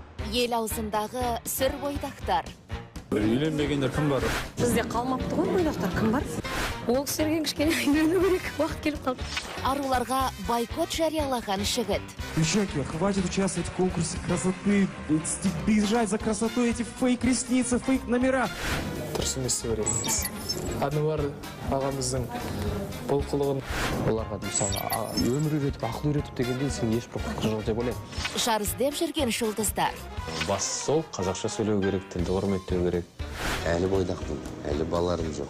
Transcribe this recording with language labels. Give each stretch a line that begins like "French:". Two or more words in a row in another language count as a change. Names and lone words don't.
Kazakh: Ел аузындағы сүр бойдақтар. Үйленбегендер кім бар? Бізде қалмапты ғой бойдақтар, кім бар? Ол кісілерге кішкене үйлену керек, уақыт келіп қалды. Аруларға бойкот жариялаған жігіт.
Russian: Девчонки, хватит участвовать в конкурсе красоты, бежать за красотой, эти фейк-ресницы, фейк-номера.
Kazakh: Дұрыс емес деп ойлаймын. Ануар ағамыздың бұл қылығын оларға мысалы өмір үйретіп, ақыл үйретіп дегенде сен ешбір құқық жоқ деп ойлаймын. Шар іздеп жүрген жұлдыздар. Бастысы сол, қазақша сөйлеу керек, тілді құрметтеу керек. Әлі бойдақпын, әлі балаларым жоқ.